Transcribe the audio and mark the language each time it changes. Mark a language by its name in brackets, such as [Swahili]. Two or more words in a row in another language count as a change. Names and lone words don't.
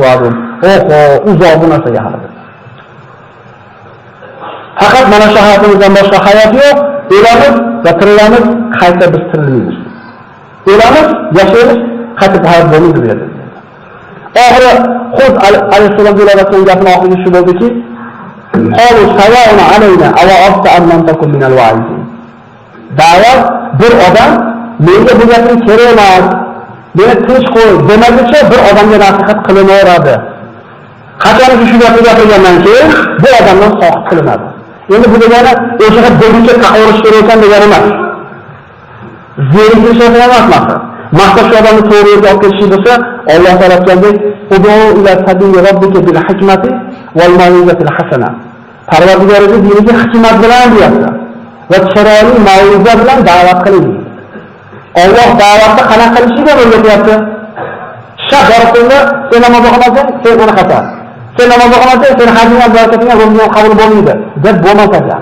[Uzbek] Oho, uzoq bu narsaga hali. Faqat mana shu hayotimizdan boshqa hayot yo'q. O'lamiz va tirilamiz, qayta biz tirilmaymiz. O'lamiz, yashaymiz, qayta hayot bo'lmaydi dedi. Oxiri Hud alayhissalom bilan gapning oxirgi shu bo'ldiki, [Arabic] "قالوا سواء علينا أوعظت أم لم تكن من الواعظين." [Uzbek] Da'vat bir odam menga bu gapning kerak emas, meni tinch qo'y demaguncha bir odamga nasihat qilinaveradi. Qachonki shu gapni gapirgandan keyin bu odamdan soqit qilinadi. Endi bu degani o'sha bo'lguncha taqvorish kerak ekan degani emas. Zeriklish emas maqsad. Maqsad shu odamni to'g'ri yo'lga olib ketish bo'lsa, Alloh taolo aytgandek, [Arabic] "ادع إلى سبيل ربك بالحكمة والموعظة الحسنة." [Uzbek] Parvardigoringiz diniga hikmat bilan deyapti va chiroyli mau'iza bilan da'vat qiling. Alloh da'vatni qanaqa qilishiga o'rgatyapti. Shaharda sen namoz o'qimasang, sen uni xatar. Sen namoz o'qimasang, sen hajingga barakatingga ro'zg'or qabul bo'lmaydi deb bo'lmas ekan.